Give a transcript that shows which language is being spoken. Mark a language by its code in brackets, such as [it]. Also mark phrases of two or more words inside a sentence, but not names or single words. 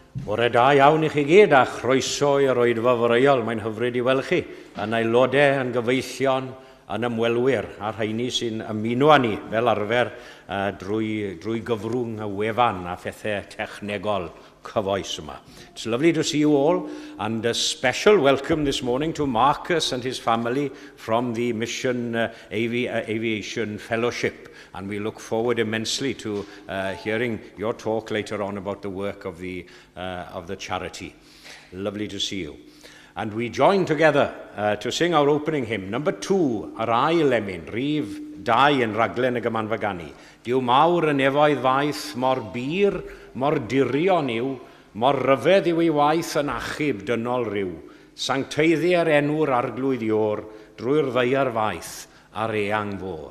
[cy] Bore da iawn I chi gyd a chroeso i'r oedfa foreuol. Mae'n hyfryd I weld chi yn aelodau, yn gyfeillion, yn ymwelwyr a rhaini sy'n ymuno â ni fel arfer drwy gyfrwng y wefan a phethau technegol cyfoes yma. [en] It's lovely to see you all, and a special welcome this morning to Marcus and his family from the Mission Aviation Fellowship. And we look forward immensely to hearing your talk later on about the work of the charity. Lovely to see you. And we join together to sing our opening hymn, number 2, [cy] Yr ail emyn, rhif 2 yn raglen y gymanfagani. Dyw mawr yn efoedd faith, mor bir, mor dirion yw, mor ryfedd yw ei waith yn achub dynol ryw. Sancteiddi ar enw'r arglwydd ior, drwy'r ddeiar faith ar eang fôr.